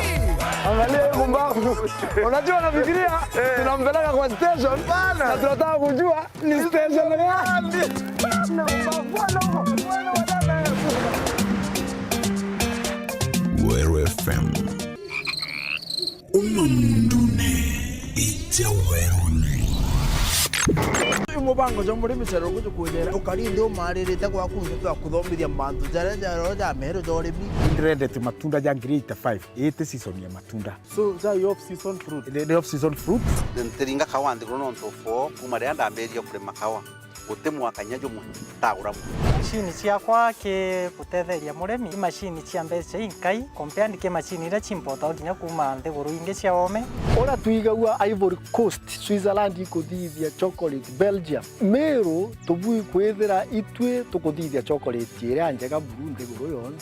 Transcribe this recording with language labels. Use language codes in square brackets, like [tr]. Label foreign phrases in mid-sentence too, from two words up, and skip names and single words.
[sw] Angalia kumbaku. Unajua nafikiria tunampeleka kwa station na tunataka kujua ni station gani. Meru FM. [mer] Umundune itaweruni. Mubango jo muri misero kujo kunyera ukarinde umaririte kwa kundu twa kuthomithia mantu jara ja Meru dorimi ndrendete matunda ja grade 5 ite season ya matunda so za [en] off season fruit the off season fruit [mer] nteringa kawandi kuno ntofo kumare ndamberia kurema kawa gutemwa kanyajo mu tagura machine ciakwa ke gutetheria muremi machine cia mbeca inkai compare ke machine ira chimpota nginya kuma nthiguru ingi cia ome ora tuigaua Ivory Coast Switzerland ikuthithia chocolate Belgium Meru tubui kwithira itwe tukuthithia chocolate ira njega buru nthiguru yonde